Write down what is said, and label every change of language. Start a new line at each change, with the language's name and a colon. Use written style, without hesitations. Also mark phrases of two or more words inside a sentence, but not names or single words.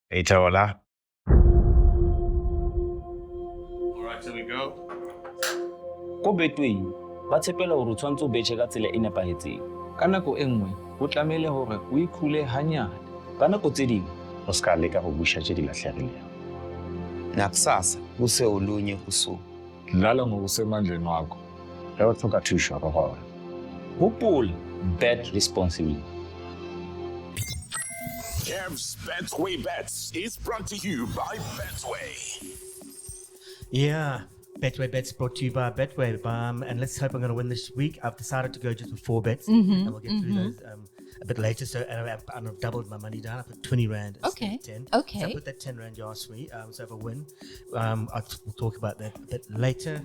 Southern Sotho: Itaola.
English: All right, here we go.
Southern Sotho: Ko Betway ba tshepela hore o tshwantse o betjhe ka tsela e nepahetseng. Ka nako e nngwe ho tlamehile hore o ikhule hanyane. Ka nako tse ding
Northern Sotho: O ska leka go busha tše di lahlegilego.
Zulu: Nakusasa kuse olunye usuku. Dlala ngokusemandleni wakho.
Northern Sotho: Ge o tlhoka thušo go gona.
English: hopola, bet responsibly. Kev's Betway Bets is brought to you by Betway. Yeah, Betway Bets brought to you by Betway. And let's hope I'm going to win this week. I've decided to go just with 4 bets, and we'll get through those a bit later. So I've doubled my money down. I put 20 Rand instead of 10. Okay. So I put that 10 Rand you asked me. So if I win, we'll talk about that a bit later.